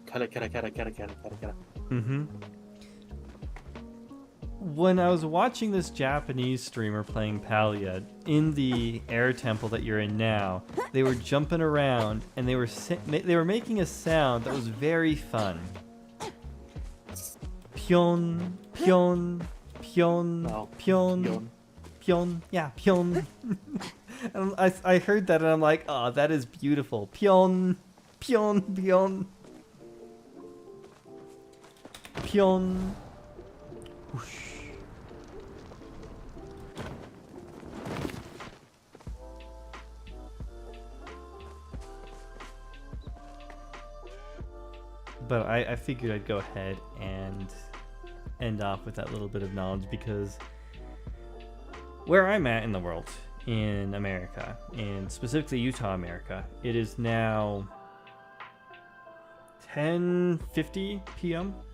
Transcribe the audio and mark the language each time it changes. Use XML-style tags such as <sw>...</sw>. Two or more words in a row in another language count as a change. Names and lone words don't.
<ja>Kata, kata, kata, kata, kata, kata, kata. Mm-hmm.</ja> <en>When I was watching this Japanese streamer playing Palia in the air temple that you're in now, they were jumping around and they were making a sound that was very fun.</en> <ja>Pyon, pyon, pyon, pyon, pyon, yeah, pyon.</ja> <en>And I heard that and I'm like, oh, that is beautiful.</en> <ja>Pyon, pyon, pyon, pyon. Whoosh.</ja> <en>But I figured I'd go ahead and end off with that little bit of knowledge because where I'm at in the world, in America, and specifically Utah, America, it is now 10:50 p.m.</en>